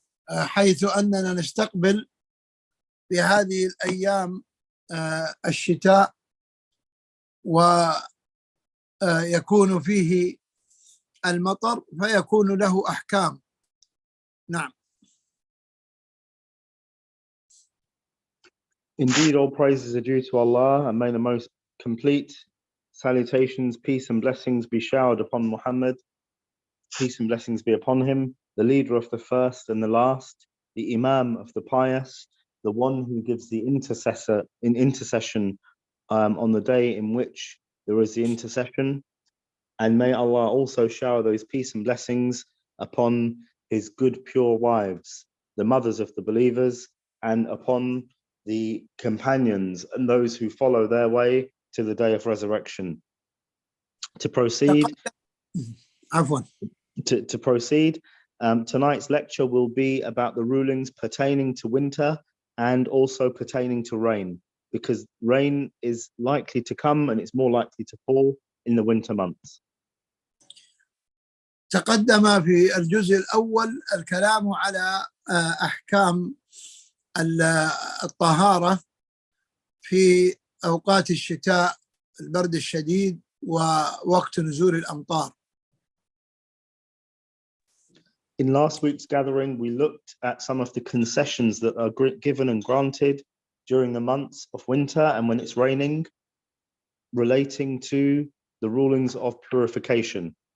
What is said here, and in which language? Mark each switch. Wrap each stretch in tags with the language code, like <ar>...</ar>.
<ar>حيث أننا نستقبل في هذه الأيام الشتاء ويكون فيه المطر فيكون له أحكام. نعم.</ar> <en>Indeed, all praises are due to Allah, and may the most complete salutations, peace and blessings be showered upon Muhammad. Peace and blessings be upon him, the leader of the first and the last, the Imam of the pious, the one who gives the intercession on the day in which there is the intercession. And may Allah also shower those peace and blessings upon his good, pure wives, the mothers of the believers, and upon the companions and those who follow their way to the day of resurrection. To proceed, tonight's lecture will be about the rulings pertaining to winter and also pertaining to rain, because rain is likely to come and it's more likely to fall in the winter months.</en> <ar>تقدم في الجزء الأول الكلام على أحكام الطهارة في أوقات الشتاء، البرد الشديد ووقت نزول الأمطار.</ar> <en>In last week's gathering, we looked at some of the concessions that are given and granted during the months of winter and when it's raining, relating to the rulings of purification.</en>